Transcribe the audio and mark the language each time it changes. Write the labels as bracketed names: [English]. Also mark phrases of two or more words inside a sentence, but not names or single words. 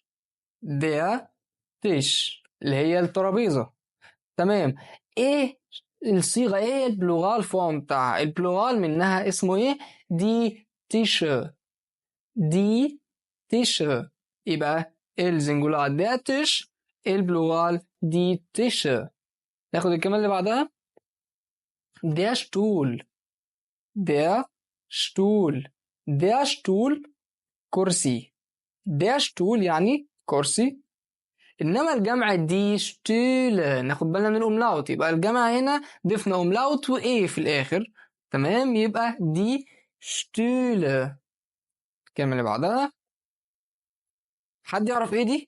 [German] der Tisch [Arabic] اللي هي الترابيزة. تمام. ايه الصيغة؟ ايه [English] plural form [Arabic] بتاعها؟ البلورال منها اسمه ايه؟ [German] die Tischer. die Tischer. [Arabic] يبقى السنجولار [German] der Tisch، [Arabic] البلورال [German] die Tische. [Arabic] ناخد الكلمة اللي بعدها [German] der Stuhl. der Stuhl. der Stuhl كرسي. der Stuhl [Arabic] يعني كرسي، انما الجمع [German] die Stühle. [Arabic] ناخد بالنا من الاملاوت، يبقى الجمع هنا ضفنا املاوت وايه في الاخر. تمام، يبقى [German] die Stühle. [Arabic] الكلمة اللي بعدها، حد يعرف ايه دي؟